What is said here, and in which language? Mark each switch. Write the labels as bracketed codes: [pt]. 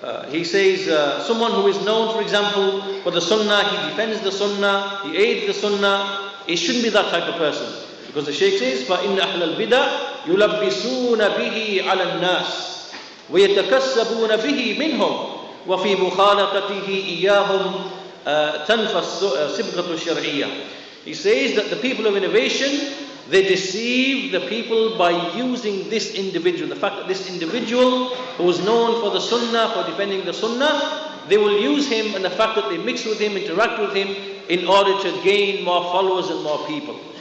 [en] He says someone who is known, for example, for the Sunnah, he defends the Sunnah, he aids the Sunnah. It shouldn't be that type of person, because the Shaykh says, [ar] فَإِنَّ Ahlul-Bidah يُلَبِّسُونَ بِهِ عَلَى النَّاسِ وَيَتَكَسَّبُونَ بِهِ مِنْهُمْ وَفِي مُخَالَطَتِهِ إِيَّاهُمْ تَنْفَى الصِّبْغَةُ الشَّرْعِيَّةِ. [en] He says that the people of innovation, they deceive the people by using this individual. The fact that this individual who is known for the Sunnah, for defending the Sunnah, they will use him, and the fact that they mix with him, interact with him, in order to gain more followers and more people.